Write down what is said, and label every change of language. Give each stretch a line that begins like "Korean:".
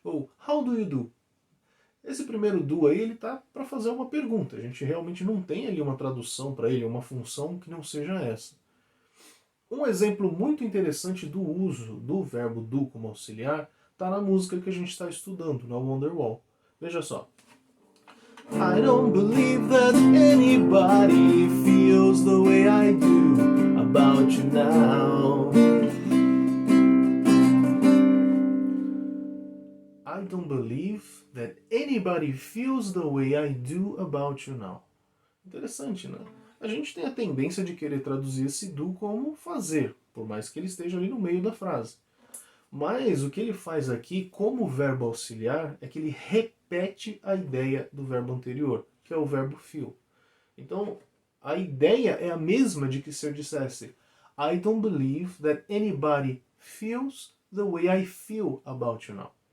Portuguese: Ou
English: how do you do?
Portuguese: Esse primeiro do aí, ele tá para fazer uma pergunta. A gente realmente não tem ali uma tradução para ele, uma função que não seja essa. Um exemplo muito interessante do uso do verbo do como auxiliar está na música que a gente está estudando, na Wonderwall. Veja só.
English: I don't believe that anybody feels the way I do about you now. I don't believe that anybody feels the way I do about you now.
Portuguese: Interessante, né? A gente tem a tendência de querer traduzir esse do como fazer, por mais que ele esteja ali no meio da frase. Mas o que ele faz aqui, como verbo auxiliar, é que ele repete a ideia do verbo anterior, que é o verbo feel. Então, a ideia é a mesma de que se eu dissesse
English: I don't believe that anybody feels the way I feel about you now.